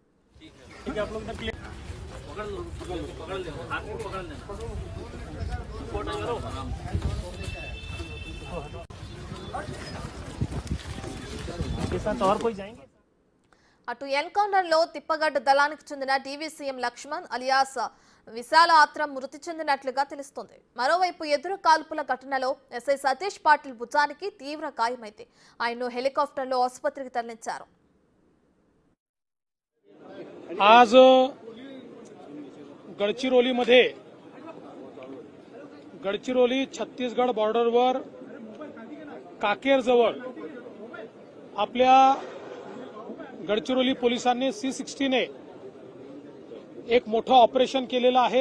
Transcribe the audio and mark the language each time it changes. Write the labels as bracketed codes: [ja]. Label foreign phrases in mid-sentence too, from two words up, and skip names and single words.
[te] అటు ఎన్కౌంటర్ లో తిప్పగడ్డ దళానికి చెందిన డీవీసీఎం లక్ష్మణ్ అలియాస్ విశాల ఆత్రం మృతి చెందినట్లుగా తెలుస్తోంది. మరోవైపు ఎదురు కాల్పుల ఘటనలో ఎస్ఐ సతీష్ పాటిల్ భుజానికి తీవ్ర గాయమైంది. ఆయన్ను హెలికాప్టర్లో ఆసుపత్రికి తరలించారు. [mr] आज गडचिरोली छत्तीसगड बॉर्डरवर काकेर जवळ आपल्या गडचिरोली पोलिसांनी C-60 ने एक मोठं ऑपरेशन केलेलं आहे.